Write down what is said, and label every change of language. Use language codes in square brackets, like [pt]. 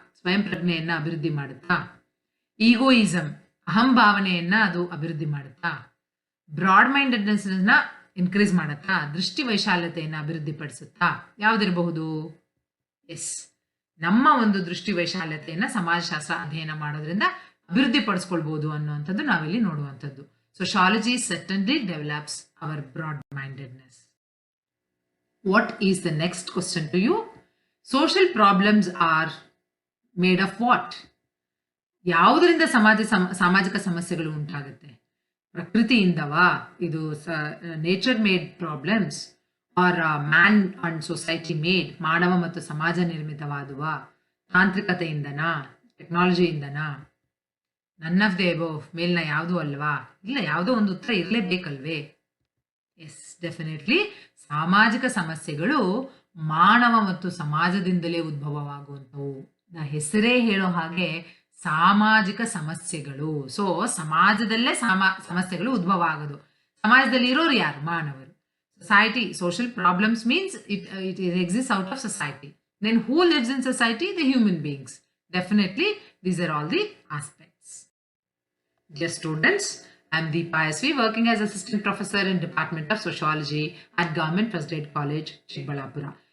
[kn] ಸ್ವಯಂ ಪ್ರಜ್ಞೆಯನ್ನ ಅಭಿವೃದ್ಧಿ ಮಾಡುತ್ತಾ? ಈಗೋಯಿಸಮ್, ಅಹಂಭಾವನೆಯನ್ನ ಅದು ಅಭಿವೃದ್ಧಿ ಮಾಡುತ್ತಾ? ಬ್ರಾಡ್ ಮೈಂಡೆಡ್ನೆಸ್ ಅನ್ನ ಇನ್ಕ್ರೀಸ್ ಮಾಡುತ್ತಾ? ದೃಷ್ಟಿ ವೈಶಾಲ್ಯತೆಯನ್ನ ಅಭಿವೃದ್ಧಿ ಪಡಿಸುತ್ತಾ? ಯಾವ್ದಿರಬಹುದು? ಎಸ್, ನಮ್ಮ ಒಂದು ದೃಷ್ಟಿ ವೈಶಾಲ್ಯತೆಯನ್ನ ಸಮಾಜಶಾಸ್ತ್ರ ಅಧ್ಯಯನ ಮಾಡೋದ್ರಿಂದ ಅಭಿವೃದ್ಧಿ ಪಡಿಸ್ಕೊಳ್ಬಹುದು ಅನ್ನುವಂಥದ್ದು ನಾವಿಲ್ಲಿ ನೋಡುವಂಥದ್ದು. [en] Sociology certainly develops our broad-mindedness. What is the next question to you? Social problems are made of what? [kn] ಯಾವುದರಿಂದ ಸಾಮಾಜಿಕ ಸಮಸ್ಯೆಗಳು ಉಂಟಾಗುತ್ತೆ? ಪ್ರಕೃತಿಯಿಂದವಾ? [en] ಇದು nature made problems are man and society made, [kn] ಮಾನವ ಮತ್ತು ಸಮಾಜ ನಿರ್ಮಿತವಾದುವ? ತಾಂತ್ರಿಕತೆಯಿಂದನಾ? ಟೆಕ್ನಾಲಜಿಯಿಂದನಾ? [en] none of the above, [kn] ಮೇಲ್ನ ಯಾವುದೂ ಅಲ್ವಾ? ಇಲ್ಲ, ಯಾವುದೋ ಒಂದು ಉತ್ತರ ಇರಲೇಬೇಕಲ್ವೇ? ಎಸ್, ಡೆಫಿನೆಟ್ಲಿ ಸಾಮಾಜಿಕ ಸಮಸ್ಯೆಗಳು ಮಾನವ ಮತ್ತು ಸಮಾಜದಿಂದಲೇ ಉದ್ಭವವಾಗುವಂಥವು. ಹೆಸರೇ ಹೇಳೋ ಹಾಗೆ ಸಾಮಾಜಿಕ ಸಮಸ್ಯೆಗಳು. ಸೊ ಸಮಾಜದಲ್ಲೇ ಸಮಸ್ಯೆಗಳು ಉದ್ಭವ ಆಗೋದು. ಸಮಾಜದಲ್ಲಿ ಇರೋರು ಯಾರು? ಮಾನವರು. [en] Society, social problems means it exists out of society. Then who lives in society? The human beings. Definitely, these are all the aspects. Dear students, I am Deepa SV, working as Assistant Professor in Department of Sociology at Government First Grade College, Chikbalapura.